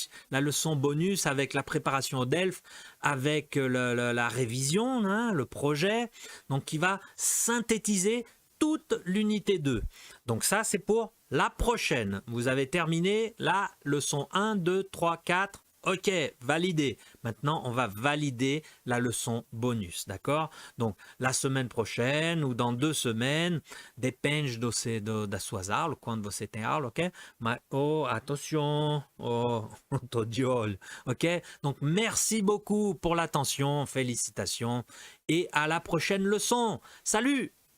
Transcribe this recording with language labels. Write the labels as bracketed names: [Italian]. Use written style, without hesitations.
[French] La leçon bonus avec la préparation au DELF, avec la révision, hein, le projet, donc qui va synthétiser toute l'unité 2. Donc ça, c'est pour la prochaine. Vous avez terminé la leçon 1, 2, 3, 4. Ok, validé. Maintenant, on va valider la leçon bonus, d'accord? Donc, la semaine prochaine ou dans 2 semaines, [Portuguese] depende da suas aulas, quando você tem aula, [French] ok? [Portuguese] Mas, [French] attention, [Portuguese] tô de olho, ok? [French] Donc, merci beaucoup pour l'attention, félicitations et à la prochaine leçon. Salut!